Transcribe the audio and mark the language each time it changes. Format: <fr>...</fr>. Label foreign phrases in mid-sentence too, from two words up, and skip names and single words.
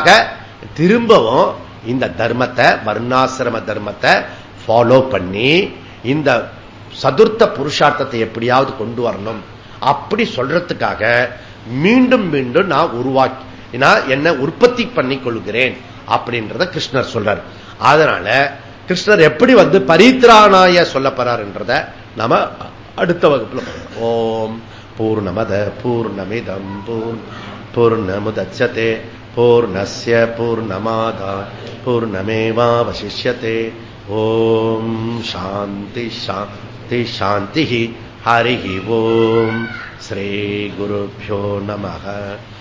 <ta>திரும்பவும் இந்த தர்மத்தை, வர்ணாசிரம தர்மத்தை ஃபாலோ பண்ணி இந்த சதுர்த்த புருஷார்த்தத்தை எப்படியாவது கொண்டு வரணும் அப்படி சொல்றதுக்காக மீண்டும் மீண்டும் நான் என்ன உற்பத்தி பண்ணிக் கொள்கிறேன் அப்படின்றத கிருஷ்ணர் சொல்றார். அதனால கிருஷ்ணர் எப்படி பரித்ராணாய சொல்ல போறார் என்றத நாம அடுத்த வகுப்புல பார்க்கலாம்.</ta> <sa>ओम् पूर्णमदः पूर्णमिदं पूर्णमुदच्यते पूर्णस्य पूर्णमादाय पूर्णमेवावशिष्यते. ओम् शान्तिः शान्तिः शान्तिः. हरि ओम्. श्री गुरुभ्यो नमः.</sa>